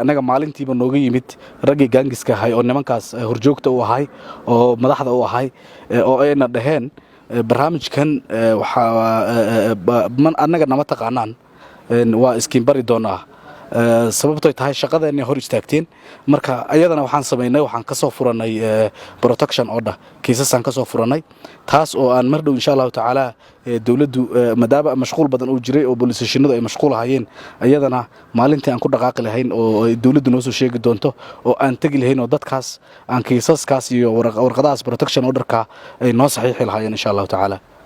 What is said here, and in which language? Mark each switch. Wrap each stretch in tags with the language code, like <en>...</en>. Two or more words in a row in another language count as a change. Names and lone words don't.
<so>anaga maalintiiba nooga yimid raggii gaangiska ahay oo nimankaas horjoogta u ahay oo madaxda u ahay oo ayna dhaheen barnaamijkan waxa anaga nama taqaanaan waa iskiin bari doonaa sababtoo tahay shaqadeena hor istaagteen marka ayadana waxaan sameynay waxaan ka soo furanay</so> <en>protection order</en> <so>kiisasan ka soo furanay taas oo aan mar dhow</so> <ar>إن شاء الله تعالى</ar> <so>dawladdu madaaba mashquul badan oo jiray oo booliisashinadu ay mashquul hayeen ayadana maalintii aan ku dhaqaaqi lahayn oo dawladdu noo soo sheegi doonto oo aan tagi lahayn oo dadkaas aan kiisaskaas iyo warqadaas</so> <en>protection order-</en> <so>ka ay noo saxiixi lahaayeen</so> <ar>إن شاء الله تعالى</ar>